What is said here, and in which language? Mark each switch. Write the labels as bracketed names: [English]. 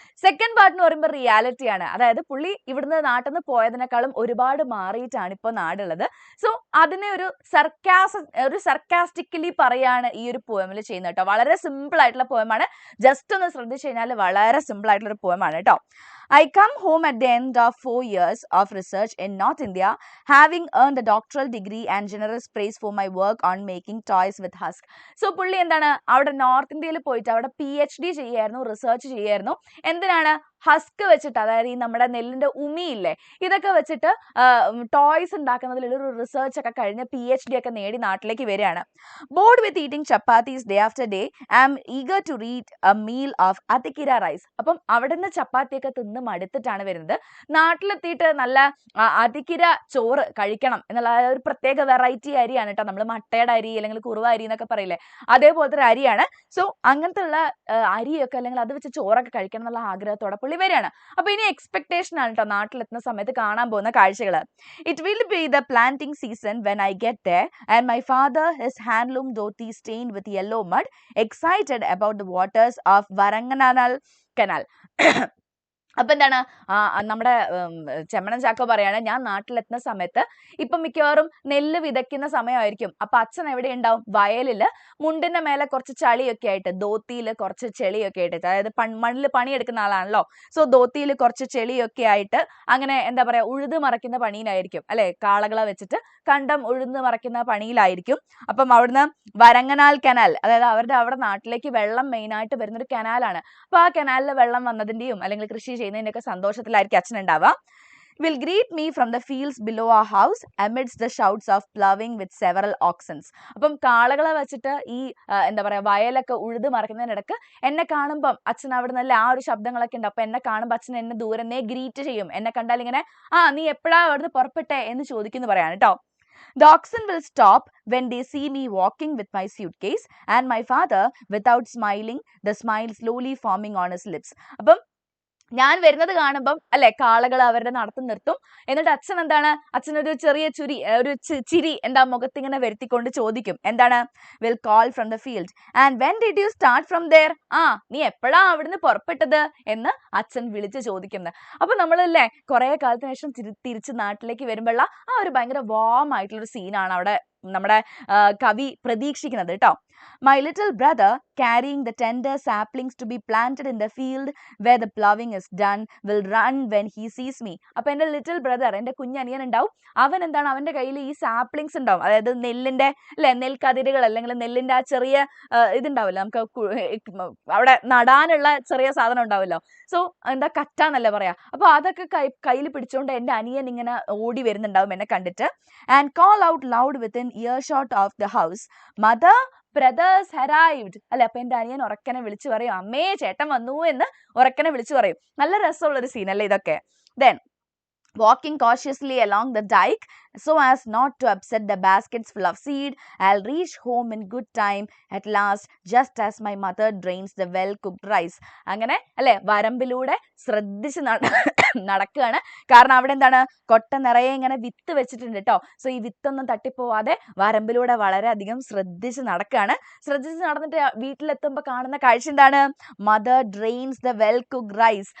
[Malayalam] Second part എന്ന് പറയുമ്പോൾ reality ആണ്. അതായത് പുള്ളി ഇവിടുന്ന് നാട്ടിൽ നിന്ന് പോയതിനേക്കാളും ഒരുപാട് മാറിയിട്ടാണ് ഇപ്പൊ നാടുള്ളത്. സോ അതിനെ ഒരു സർക്കാസ്റ്റിക്കലി പറയാണ് ഈ ഒരു പോയമിൽ ചെയ്യുന്നത് കേട്ടോ. വളരെ സിമ്പിൾ ആയിട്ടുള്ള പോയമാണ്. ജസ്റ്റ് ഒന്ന് ശ്രദ്ധിച്ചു കഴിഞ്ഞാൽ വളരെ സിമ്പിൾ ആയിട്ടുള്ള ഒരു പോയമാണ് കേട്ടോ. [English] I come home at the end of 4 years of research in North India, having earned a doctoral degree and generous praise for my work on making toys with husk. [Malayalam] So പുള്ളി എന്താണ് അവിടെ north ഇന്ത്യയിൽ പോയിട്ട് അവിടെ PhD ചെയ്യായിരുന്നു, research ചെയ്യായിരുന്നു. എന്തിനാണ്? Husk വെച്ചിട്ട്, അതായത് ഈ നമ്മുടെ നെല്ലിന്റെ ഉമിയില്ലേ, ഇതൊക്കെ വെച്ചിട്ട് ടോയ്സ് ഉണ്ടാക്കുന്നതിലുള്ള ഒരു റിസർച്ച് ഒക്കെ കഴിഞ്ഞ് PhD ഒക്കെ നേടി നാട്ടിലേക്ക് വരികയാണ്. [English] Bored with eating chapatis day after day, I am eager to read a meal of Athikira rice. [Malayalam] അപ്പം അവിടെ നിന്ന് ചപ്പാത്തിയൊക്കെ തിന്ന് മടുത്തിട്ടാണ് വരുന്നത്. നാട്ടിലെത്തിയിട്ട് നല്ല അതിക്കിര ചോറ് കഴിക്കണം എന്നുള്ള ഒരു പ്രത്യേക വെറൈറ്റി അരിയാണ് കേട്ടോ. നമ്മൾ മട്ടയുടെ അരി അല്ലെങ്കിൽ കുറുവ അരി എന്നൊക്കെ പറയില്ലേ, അതേപോലത്തെ ഒരു അരിയാണ്. സോ അങ്ങനത്തെ ഉള്ള അരിയൊക്കെ അല്ലെങ്കിൽ അത് വെച്ച് ചോറൊക്കെ കഴിക്കണം എന്നുള്ള ആഗ്രഹത്തോടെ പുള്ളി വരികയാണ്. അപ്പൊ ഇനി എക്സ്പെക്ടേഷൻ ആണ് കേട്ടോ നാട്ടിലെത്തുന്ന സമയത്ത് കാണാൻ പോകുന്ന കാഴ്ചകൾ. [English] It will be the planting season when I get there and my father his handloom dhoti stained with yellow mud, excited about the waters of Varanganal canal. [Malayalam] അപ്പൊ എന്താണ് നമ്മുടെ ചെമ്മനം ചാക്കോ പറയാണ്, ഞാൻ നാട്ടിലെത്തുന്ന സമയത്ത് ഇപ്പൊ മിക്കവാറും നെല്ല് വിതയ്ക്കുന്ന സമയമായിരിക്കും. അപ്പൊ അച്ഛൻ എവിടെ ഉണ്ടാവും? വയലില് മുണ്ടിന്റെ മേലെ കുറച്ച് ചളിയൊക്കെ ആയിട്ട്, ധോത്തിയില് കുറച്ച് ചെളിയൊക്കെ ആയിട്ട്, അതായത് മണ്ണിൽ പണിയെടുക്കുന്ന ആളാണല്ലോ. സോ ധോത്തിയിൽ കുറച്ച് ചെളിയൊക്കെ ആയിട്ട് അങ്ങനെ എന്താ പറയാ, ഉഴുത് മറയ്ക്കുന്ന പണിയിലായിരിക്കും അല്ലെ. കാളകളെ വെച്ചിട്ട് കണ്ടം ഉഴുന്ന് മറയ്ക്കുന്ന പണിയിലായിരിക്കും. അപ്പം അവിടുന്ന് വരങ്ങനാൽ കനാൽ, അതായത് അവരുടെ അവിടെ നാട്ടിലേക്ക് വെള്ളം മെയിൻ ആയിട്ട് വരുന്നൊരു കനാലാണ്. അപ്പൊ ആ കനാലിൽ വെള്ളം വന്നതിന്റെയും അല്ലെങ്കിൽ കൃഷി ചെയ്യുന്നതിന്റെ ഒക്കെ സന്തോഷത്തിലായിരിക്കും അച്ഛൻ ഉണ്ടാവുക. [English] Will greet me from the fields below our house amidst the shouts of ploughing with several oxens. [Malayalam] അപ്പം കാളകളെ വെച്ചിട്ട് ഈ എന്താ പറയാ വയലൊക്കെ ഉഴുത് മറിക്കുന്നതിനിടക്ക് എന്നെ കാണുമ്പം അച്ഛൻ അവിടെ നല്ല ആ ഒരു ശബ്ദങ്ങളൊക്കെ ഉണ്ട്. അപ്പൊ എന്നെ കാണുമ്പോൾ അച്ഛൻ എന്നെ ദൂരന്നേ ഗ്രീറ്റ് ചെയ്യും. എന്നെ കണ്ടാൽ ഇങ്ങനെ നീ എപ്പോഴാ അവിടുന്ന് പുറപ്പെട്ടെ എന്ന് ചോദിക്കുന്നു പറയാണ് കേട്ടോ. [English] The oxen will stop when they see me walking with my suitcase and my father, without smiling, the smile slowly forming on his lips. [Malayalam] അപ്പം ഞാൻ വരുന്നത് കാണുമ്പം അല്ലെ കാളകൾ അവരുടെ നടത്തം നിർത്തും. എന്നിട്ട് അച്ഛൻ എന്താണ്, അച്ഛനൊരു ചെറിയ ചിരി എന്താ മുഖത്തിങ്ങനെ വരുത്തിക്കൊണ്ട് ചോദിക്കും, എന്താണ്? [English] Will call from the field and when did you start from there? [Malayalam] നീ എപ്പോഴാ അവിടുന്ന് പുറപ്പെട്ടത് എന്ന് അച്ഛൻ വിളിച്ച് ചോദിക്കുന്നത്. അപ്പൊ നമ്മളല്ലേ കുറെ കാലത്തിന് ശേഷം തിരിച്ച് നാട്ടിലേക്ക് വരുമ്പോഴുള്ള ആ ഒരു ഭയങ്കര വാം ആയിട്ടുള്ള ഒരു സീനാണ് അവിടെ നമ്മുടെ കവി പ്രതീക്ഷിക്കുന്നത് കേട്ടോ. [English] My little brother, carrying the tender saplings to be planted in the field where the ploughing is done, will run when he sees me. [Malayalam] അപ്പൊ എന്റെ ലിറ്റിൽ ബ്രദർ, എന്റെ കുഞ്ഞനിയൻ ഉണ്ടാവും. അവൻ എന്താണ്, അവന്റെ കയ്യിൽ ഈ സാപ്ലിങ്സ് ഉണ്ടാവും, അതായത് നെല്ലിന്റെ നെൽക്കതിരുകൾ അല്ലെങ്കിൽ നെല്ലിന്റെ ആ ചെറിയ ഇതുണ്ടാവില്ല, നമുക്ക് അവിടെ നടാനുള്ള ചെറിയ സാധനം ഉണ്ടാവുമല്ലോ. സോ എന്താ കറ്റാന്നല്ലേ പറയാ. അപ്പൊ അതൊക്കെ കയ്യിൽ പിടിച്ചുകൊണ്ട് എന്റെ അനിയൻ ഇങ്ങനെ ഓടി വരുന്നുണ്ടാവും എന്നെ കണ്ടിട്ട്. [English] And call out loud within earshot of the house, mother brothers arrived. [Malayalam] അല്ലെ, അപ്പൊ എന്റെ അനിയൻ ഉറക്കനെ വിളിച്ചു പറയും, അമ്മേ ചേട്ടൻ വന്നു എന്ന് ഉറക്കനെ വിളിച്ചു പറയും. നല്ല രസമുള്ളൊരു സീനല്ലേ ഇതൊക്കെ. Then walking cautiously along the dike so as not to upset the baskets full of seed, I'll reach home in good time at last, just as my mother drains the well cooked rice. അങ്ങനെ അല്ലെ വരമ്പിലൂടെ ശ്രദ്ധിച്ച് നടക്കുകയാണ്. കാരണം അവിടെ എന്താണ്, കൊട്ട നിറയെ ഇങ്ങനെ വിത്ത് വെച്ചിട്ടുണ്ട് കേട്ടോ. സോ ഈ വിത്തൊന്നും തട്ടിപ്പോവാതെ വരമ്പിലൂടെ വളരെയധികം ശ്രദ്ധിച്ച് നടക്കുകയാണ്. ശ്രദ്ധിച്ച് നടന്നിട്ട് വീട്ടിലെത്തുമ്പോൾ കാണുന്ന കാഴ്ച എന്താണ്? [English] Mother drains the well cooked rice.